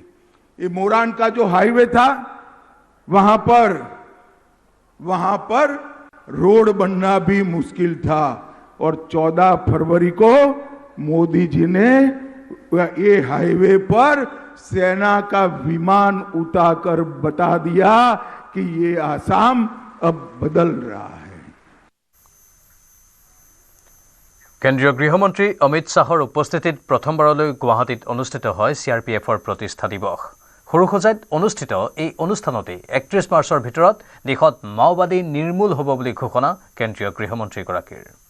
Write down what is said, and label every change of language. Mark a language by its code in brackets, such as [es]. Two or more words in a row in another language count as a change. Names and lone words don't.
[hi] ये मोरान का जो हाईवे था, वहां पर रोड बनना भी मुश्किल था और 14 फरवरी को मोदी जी ने ये हाईवे पर सेना का विमान उतारकर बता दिया कि ये आसाम अब बदल रहा है। [as] কেন্দ্ৰীয় গৃহমন্ত্ৰী অমিত শাহৰ উপস্থিতিত প্ৰথমবাৰলৈ গুৱাহাটীত অনুষ্ঠিত হয় CRPFৰ প্ৰতিষ্ঠা দিৱস। সৰুসজাইত অনুষ্ঠিত এই অনুষ্ঠানতে 31 মাৰ্চৰ ভিতৰত দেশত মাওবাদী নিৰ্মূল হ'ব বুলি ঘোষণা কেন্দ্ৰীয় গৃহমন্ত্ৰীগৰাকীৰ।